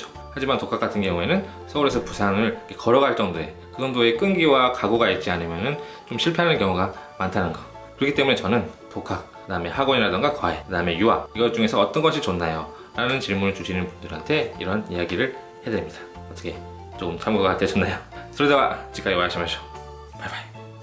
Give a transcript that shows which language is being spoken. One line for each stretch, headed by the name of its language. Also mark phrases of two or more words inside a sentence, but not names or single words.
Korean: 하지만 독학 같은 경우에는 서울에서 부산을 걸어갈 정도의 그 정도의 끈기와 각오가 있지 않으면은 좀 실패하는 경우가 많다는 거. 그렇기 때문에 저는 독학, 그 다음에 학원이라던가 과외, 그 다음에 유학, 이것 중에서 어떤 것이 좋나요? 라는 질문을 주시는 분들한테 이런 이야기를 해드립니다. 어떻게 조금 참고가 되셨나요?
Japanese: それでは次回お会いしましょう。バイバイ。